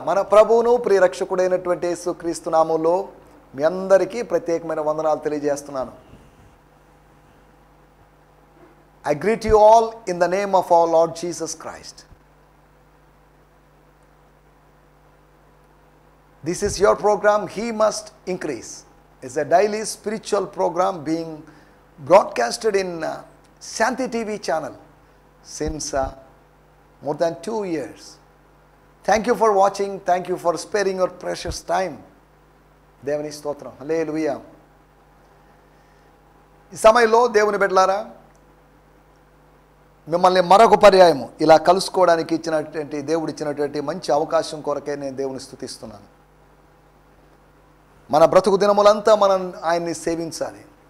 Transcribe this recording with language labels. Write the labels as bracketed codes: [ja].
[te] మన ప్రభువును ప్రియరక్షకుడైనటువంటి యేసుక్రీస్తు నామములో మీ అందరికీ ప్రత్యేకమైన వందనాలు తెలియజేస్తున్నాను. [en] I greet you all in the name of our Lord Jesus Christ. This is your program, He Must Increase. It's a daily spiritual program being broadcasted in Shanti TV channel since more than 2 years. Thank you for watching. Thank you for sparing your precious time. [te] దేవుని స్తోత్రం. హల్లెలూయా. ఈ సమయంలో దేవుని బిడ్డలారా, మిమ్మల్ని మరొక పర్యాయము ఇలా కలుసుకోవడానికి ఇచ్చినటువంటి దేవుడు ఇచ్చినటువంటి మంచి అవకాశం కొరకే నేను దేవుని స్తుతిస్తున్నాను. మన బ్రతుకు దినములంతా మనం ఆయన్ని సేవించాలి.